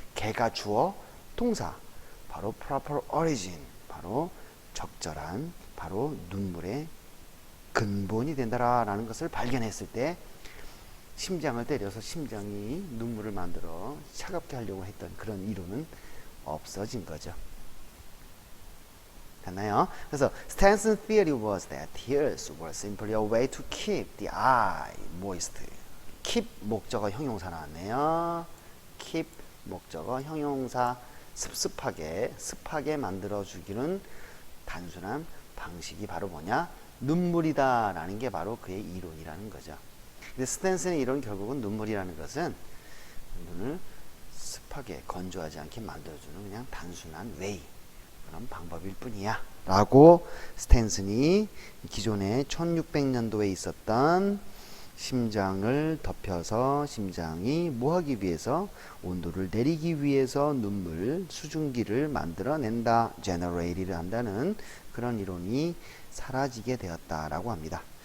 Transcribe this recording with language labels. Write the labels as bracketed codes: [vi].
[ko] 개가 주어 동사 바로 [en] proper origin [ko] 바로 적절한 바로 눈물의 근본이 된다라는 것을 발견했을 때 심장을 때려서 심장이 눈물을 만들어 차갑게 하려고 했던 그런 이론은 없어진 거죠. 됐나요? 그래서 [en] Stanton's theory was that tears were simply a way to keep the eye moist. [ko] keep 목적어 형용사 나왔네요. keep 목적어 형용사 습하게 만들어주기는 단순한 방식이 바로 뭐냐? 눈물이다 라는 게 바로 그의 이론이라는 거죠. 근데 스탠슨의 이론 결국은 눈물이라는 것은 눈을 습하게 건조하지 않게 만들어주는 그냥 단순한 웨이 그런 방법일 뿐이야 라고 스탠슨이 기존에 1600년도에 있었던 심장을 덮여서 심장이 뭐하기 위해서 온도를 내리기 위해서 눈물 수증기를 만들어낸다 generate를 한다는 그런 이론이 사라지게 되었다라고 합니다.